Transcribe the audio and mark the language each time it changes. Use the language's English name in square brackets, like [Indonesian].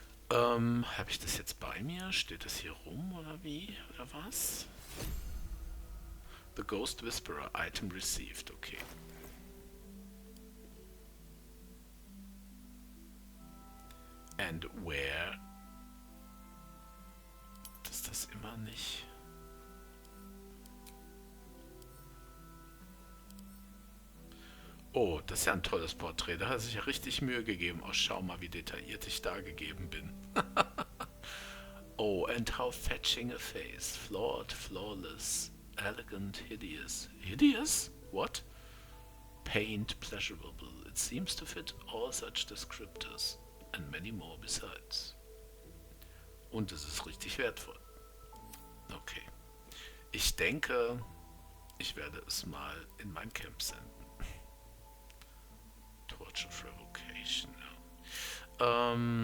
[German] Habe ich das jetzt bei mir? Steht das hier rum oder wie? Oder was? [English] The Ghost Whisperer Item received. Okay. And where? [German] Das ist das immer nicht. Oh, das ist ja ein tolles Porträt. Da hat er sich ja richtig Mühe gegeben. Oh, schau mal, wie detailliert ich da gegeben bin. [English] Oh, and how fetching a face. Flawed, flawless, elegant, hideous. Hideous? What? Pained, pleasurable. It seems to fit all such descriptors. And many more besides. [German] Und es ist richtig wertvoll. Okay. Ich denke, ich werde es mal in mein Camp senden. [English] Torch of Revocation, ja.